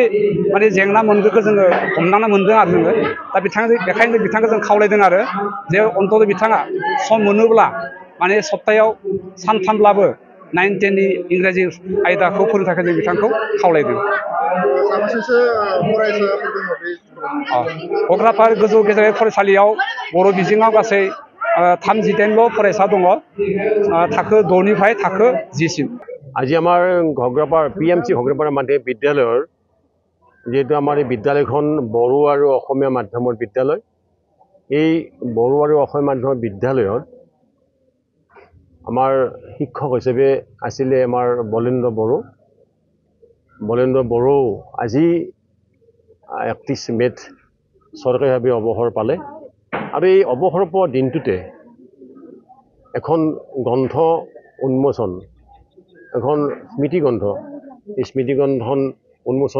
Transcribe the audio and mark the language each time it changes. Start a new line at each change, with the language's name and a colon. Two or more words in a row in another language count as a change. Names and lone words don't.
Bodo: माने जेंना मोनगोनखौ जोङो हमदांनो मोनदों आरो जोङो दा बेखायनो बिथांखौ जों खावलायदों आरो जे अन्थ'थ' बिथाङा सम मोनोब्ला माने सप्तायाव सानथामब्लाबो 9, 10नि इंराजि आयदाखौ फोरोंनो थाखाय जों बिथांखौ खावलायदों कग्रापार गोजौ गेजेरारि फरायसालियाव बर' बिजोङाव गासै 38 फरायसा दङ थाखो 6निफ्राय थाखो 10सिम
Assamese: আজি আমাৰ ঘগ্ৰাপাৰ PMC ঘগ্ৰাপাৰ মাধ্যমিক বিদ্যালয়ৰ যেহেতু আমাৰ এই বিদ্যালয়খন বড়ো আৰু অসমীয়া মাধ্যমৰ বিদ্যালয় এই বড়ো আৰু অসমীয়া মাধ্যমৰ বিদ্যালয়ত আমাৰ শিক্ষক হিচাপে আছিলে আমাৰ বলেন্দ্ৰ বড়ো আজি 31 মে'ত চৰকাৰীভাৱে অৱসৰ পালে আৰু এই অৱসৰ পোৱা দিনটোতে এখন গ্ৰন্থ উন্মোচন এখন স্মৃতিগ্ৰন্থ এই স্মৃতিগ্ৰন্থখন উন্মোচন